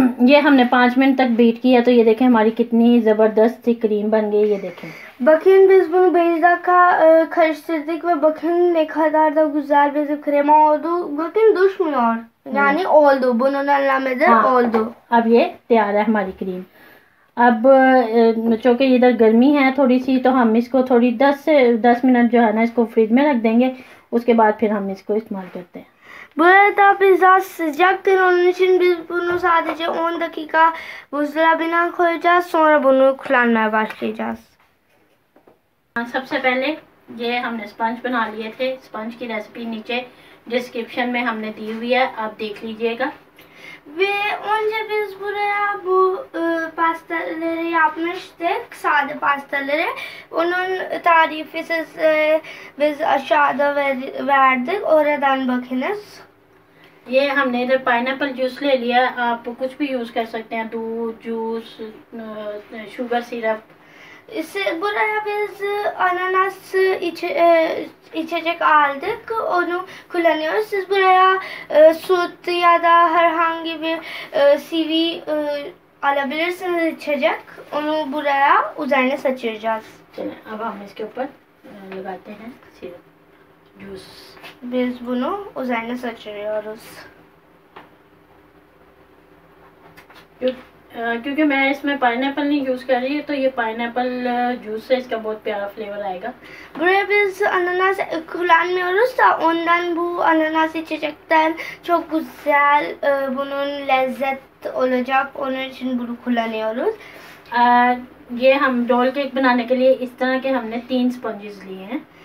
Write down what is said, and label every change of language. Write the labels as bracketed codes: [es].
[hi] ये हमने 5 मिनट तक बीट किया तो ये देखें हमारी कितनी ज़बरदस्त सी क्रीम बन गई. ये देखें. [tr] Bakın biz bunu 5 dakika karıştırdık ve bakın ne kadar da güzel bir krema oldu. Bakın düşmüyor. Yani oldu. Bunun anlamıdır oldu. [hi] अब ये तैयार है हमारी क्रीम. अब चूँकि इधर गर्मी है थोड़ी सी तो हम इसको थोड़ी 10 मिनट जो है ना इसको फ्रिज में रख देंगे. उसके बाद फिर हम इसको इस्तेमाल करते हैं. [tr] Burada biraz sıcaktır, onun için biz bunu sadece 10 dakika buzdolabına koyacağız, sonra bunu kullanmaya başlayacağız. [hi] सबसे पहले ये हमने स्पंज बना लिए थे. स्पंज की रेसिपी नीचे डिस्क्रिप्शन में हमने दी हुई है, आप देख लीजिएगा. [tr] Ve önce biz buraya bu pastaları yapmıştık, sade pastaları. Onun tarifi biz aşağıda verdik, oradan bakınız. [hi] ये हमने इधर पाइनएप्पल जूस ले लिया. आप कुछ भी यूज़ कर सकते हैं, दूध juice, sugar syrup. [tr] Buraya biz ananas içecek aldık, onu kullanıyoruz. Siz buraya süt ya da herhangi bir sıvı alabilirsiniz içecek. Onu buraya üzerine saçacağız. [hi] चलें अब हम इसके ऊपर लगाते हैं syrup juice. [tr] Biz bunu üzerine saçıyoruz. [hi] क्योंकि मैं इसमें पाइनएप्पल नहीं यूज़ कर रही तो ये पाइनएप्पल जूस से इसका बहुत प्यारा फ्लेवर आएगा. [tr] Buraya biz ananas kullanmıyoruz da ondan bu ananas içecekten çok güzel bunun lezzet olacak. Onun için bunu kullanıyoruz. [hi] ये हम डोल केक बनाने के लिए इस तरह के हमने 3 स्पंजेस लिए हैं.